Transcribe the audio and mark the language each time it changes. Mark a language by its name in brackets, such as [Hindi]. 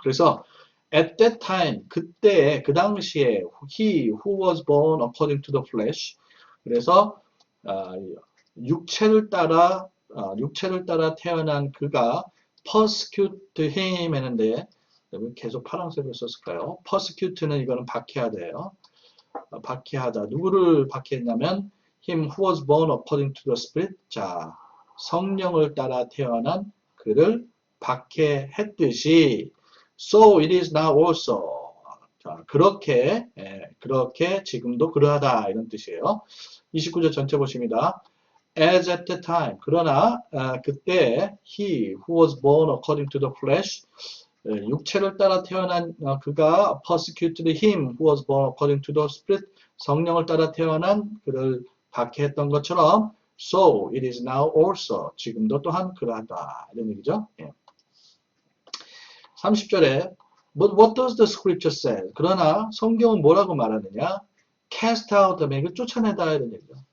[English] 그래서 at that time, [Korean] 그때, 그 당시에, [English] he who was born according to the flesh. 그래서, [Korean] 아, 육체를 따라 태어난 그가 [English] persecute him [Korean] 했는데 여기 계속 파란색을 썼을까요? persecute는 이거는 박해하다예요. 박해하다. 누구를 박해했냐면 [English] him who was born according to the spirit. [Korean] 자, 성령을 따라 태어난 그를 박해했듯이 [English] so it is now also. [Korean] 자, 그렇게 지금도 그러하다 이런 뜻이에요. [English] 29절 [Korean] 전체 보십니다. [English] As at the time. [Korean] 그러나 그때 [English] he who was born according to the flesh [Korean] 육체를 따라 태어난 그가 [English] persecuted him who was born according to the spirit [Korean] 성령을 따라 태어난 그를 박해했던 것처럼 [English] so it is now also [Korean] 지금도 또한 그러하다 이런 얘기죠. [English] 예. 30절에 But what does the scripture say? [Korean] 그러나 성경은 뭐라고 말하느냐? [English] Cast out, [Korean] 이거 쫓아내다 이런 얘기죠.